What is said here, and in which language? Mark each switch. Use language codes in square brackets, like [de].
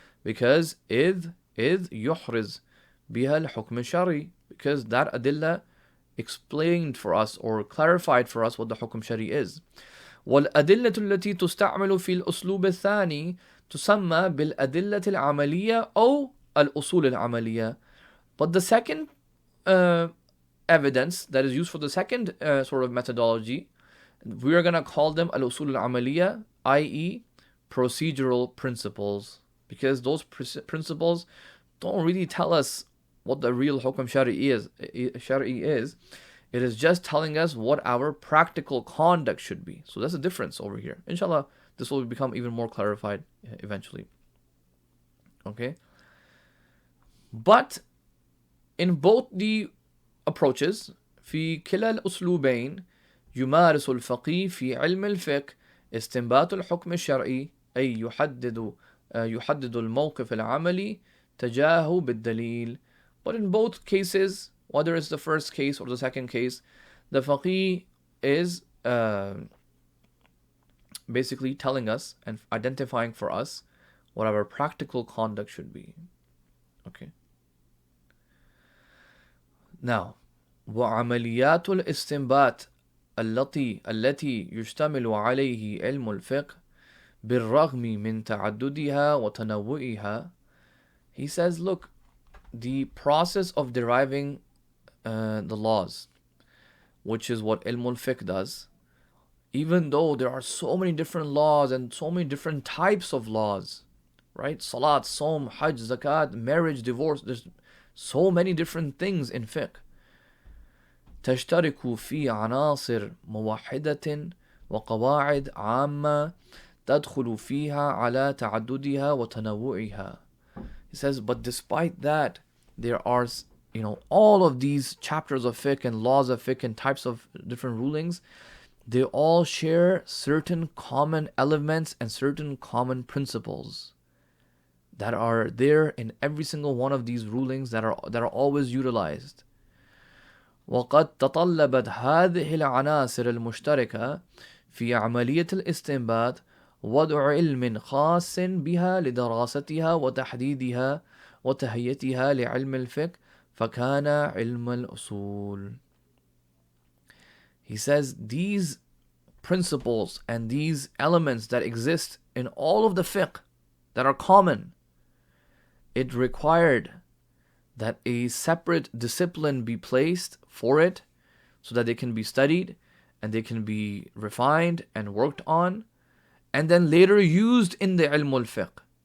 [en] Because [ar] إذ يحرز بها الحكم الشرعي, [en] because that adilla explained for us or clarified for us what the hukm shari is. [ar] والأدلة التي تستعمل في الأسلوب الثاني تسمى بالأدلة العملية أو الأصول العملية. [en] But the second evidence that is used for the second sort of methodology, we are going to call them al-usul al-amaliya, i.e. procedural principles, because those principles don't really tell us what the real hukm shari is. It is just telling us what our practical conduct should be. So that's the difference over here. Inshallah, this will become even more clarified eventually. Okay? But in both the approaches, [ar] في كلا الأسلوبين يمارس الفقيه في علم الفقه استنباط الحكم الشرعي، أي يحدد الموقف العملي تجاهه بالدليل. [en] But in both cases, whether it's the first case or the second case, the faqih is basically telling us and identifying for us what our practical conduct should be. Okay. [ar] Now, وعمليات الاستنباط التي يشتمل عليه علم الفقه بالرغم من تعددها وتنوعها. [en] He says, look, the process of deriving the laws, which is what ilm al-fiqh does, even though there are so many different laws and so many different types of laws, right? Salat, Sawm, Hajj, Zakat, marriage, divorce, there's so many different things in fiqh. [ar] تشترك في عناصر موحدة وقواعد عامة تدخل فيها على تعددها وتنوعها. [en] He says, but despite that, there are, all of these chapters of fiqh and laws of fiqh and types of different rulings, they all share certain common elements and certain common principles that are there in every single one of these rulings that are always utilized. [ar] وقد تطلبت هذه العناصر المشتركة في عملية الاستنباط وضع علم خاص بها لدراستها وتحديدها وتهيئتها لعلم الفقه فكان علم الأصول. [en] He says these principles and these elements that exist in all of the fiqh that are common, it required that a separate discipline be placed for it so that they can be studied and they can be refined and worked on and then later used in the ilm al-fiqh.